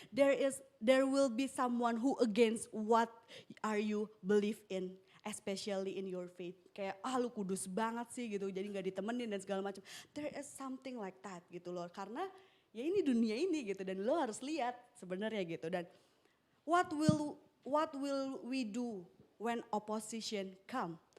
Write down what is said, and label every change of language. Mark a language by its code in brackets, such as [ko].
[en] There will be someone who against what are you believe in. Especially in your faith. [id] Kayak lu kudus banget sih gitu, jadi gak ditemenin dan segala macam. [en] There is something like that [id] gitu loh. Karena ya ini dunia ini gitu, dan lo harus lihat sebenarnya gitu. Dan [en] what will we do when opposition come?